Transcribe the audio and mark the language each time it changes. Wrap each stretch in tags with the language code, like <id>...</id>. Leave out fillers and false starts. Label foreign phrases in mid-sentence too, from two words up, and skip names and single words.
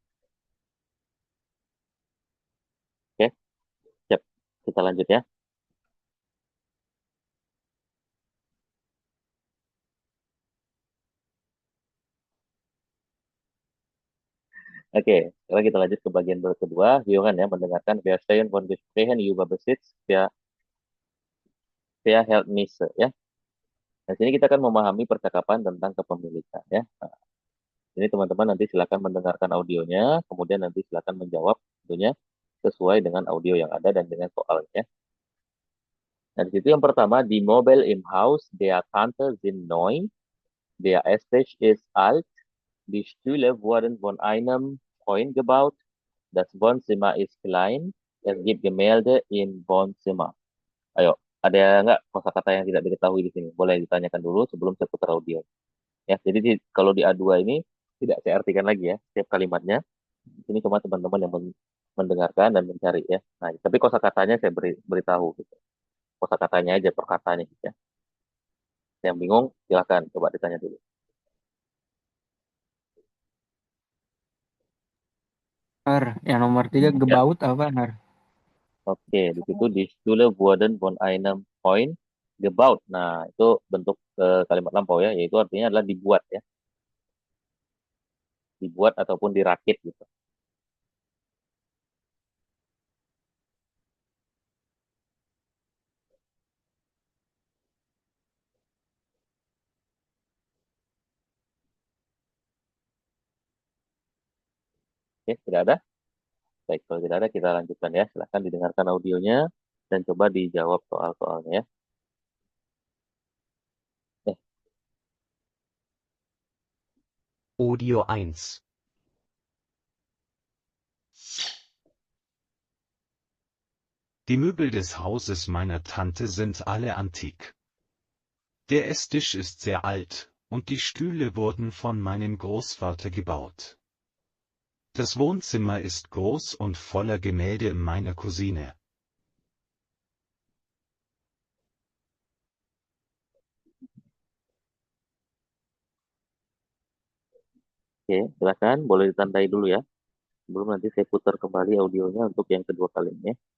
<id>Oke, siap. Kita lanjut ya. Oke, sekarang kita lanjut ke bagian kedua. Hören ya, mendengarkan.</id> <de>Wir stehen von Gesprächen über Besitz. Wer hält Misse ya.</de> <id>Nah, sini kita akan memahami percakapan tentang kepemilikan ya. Nah, ini teman-teman nanti silakan mendengarkan audionya, kemudian nanti silakan menjawab tentunya sesuai dengan audio yang ada dan dengan soalnya. Nah, di situ yang pertama,</id> <de>di Mobil im Haus der Tante sind neu, der Esstisch ist alt, die Stühle wurden von einem Freund gebaut, das Wohnzimmer ist klein, es gibt Gemälde im Wohnzimmer.</de> <id>Ayo, ada nggak kosakata yang tidak diketahui di sini? Boleh ditanyakan dulu sebelum saya putar audio. Ya, jadi kalau di A2 ini tidak saya artikan lagi ya, setiap kalimatnya. Ini cuma teman-teman yang mendengarkan dan mencari ya. Nah, tapi kosakatanya saya beritahu gitu. Kosakatanya aja perkataannya gitu ya. Yang bingung silakan coba ditanya dulu. Nar, yang nomor 3 Ya, gebaut apa, Nar?</id> <de>oke.</de> <id>Di situ</id> <de>di Stule wurden von einem Point gebaut.</de> <id>Nah, itu bentuk kalimat lampau ya, yaitu artinya adalah dibuat ya. Dibuat ataupun dirakit gitu. Oke, tidak ada? Baik, kalau tidak ada kita lanjutkan ya. Silahkan didengarkan audionya dan coba dijawab soal-soalnya ya. Eh, Audio 1.</id> <de>Die Möbel des Hauses meiner Tante sind alle antik. Der Esstisch ist sehr alt, und die Stühle wurden von meinem Großvater gebaut. Das Wohnzimmer ist groß und voller Gemälde meiner Cousine.</de> <id>Oke, silakan boleh ditandai dulu ya. Sebelum nanti saya putar kembali audionya untuk yang kedua kalinya.</id>